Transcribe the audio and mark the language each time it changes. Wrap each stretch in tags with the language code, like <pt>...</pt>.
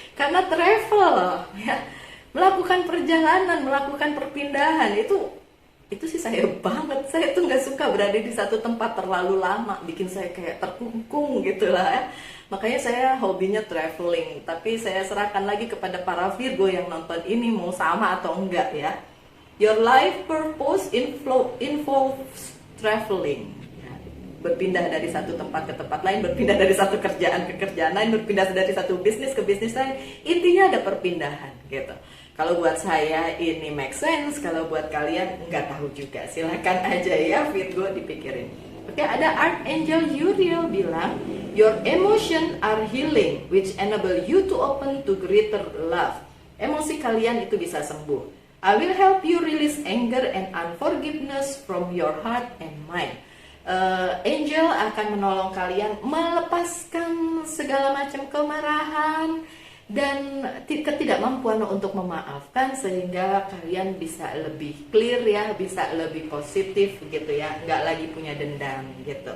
<id>Karena travel ya, melakukan perjalanan, melakukan perpindahan itu sih saya banget. Saya tuh nggak suka berada di satu tempat terlalu lama, bikin saya kayak terkungkung gitu lah ya. Makanya saya hobinya traveling. Tapi saya serahkan lagi kepada para Virgo yang nonton ini mau sama atau enggak ya.</id> <en>Your life purpose involves traveling.</en> <id>Berpindah dari satu tempat ke tempat lain, berpindah dari satu kerjaan ke kerjaan lain, berpindah dari satu bisnis ke bisnis lain. Intinya ada perpindahan gitu. Kalau buat saya ini</id> <en>make sense,</en> <id>kalau buat kalian nggak tahu juga. Silakan aja ya Virgo dipikirin. Oke, ada</id> <en>Archangel Uriel</en> <id>bilang,</id> <en>your emotion are healing, which enable you to open to greater love.</en> <id>Emosi kalian itu bisa sembuh.</id> <en>I will help you release anger and unforgiveness from your heart and mind.</en> <id>Angel akan menolong kalian melepaskan segala macam kemarahan dan ketidakmampuan untuk memaafkan sehingga kalian bisa lebih clear ya, bisa lebih positif gitu ya, nggak lagi punya dendam gitu.</id>